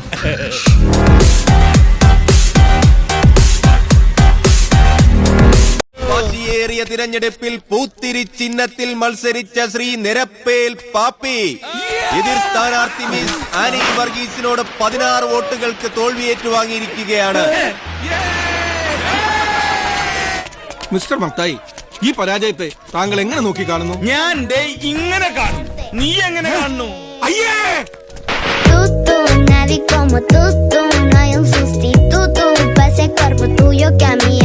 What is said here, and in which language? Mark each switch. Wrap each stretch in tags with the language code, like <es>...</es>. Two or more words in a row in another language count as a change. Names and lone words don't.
<ml>ിയ തിരഞ്ഞെടുപ്പിൽ പൂത്തിരി ചിഹ്നത്തിൽ മത്സരിച്ച ശ്രീ നിരപ്പേൽ പാപ്പി എതിർ സ്ഥാനാർത്ഥി മിസ് ആനി വർഗീസിനോട് 16 വോട്ടുകൾക്ക് തോൽവി ഏറ്റുവാങ്ങിയിരിക്കുകയാണ്. മിസ്റ്റർ മത്തായി, ഈ പരാജയത്തെ താങ്കൾ എങ്ങനെ നോക്കി കാണുന്നു? ഞാൻ ഇങ്ങനെ കാണും. നീ എങ്ങനെ കാണുന്നു? അയ്യേ,</ml> <es>nadie como tú, no hay un sustituto para ese cuerpo tuyo que a mí</es>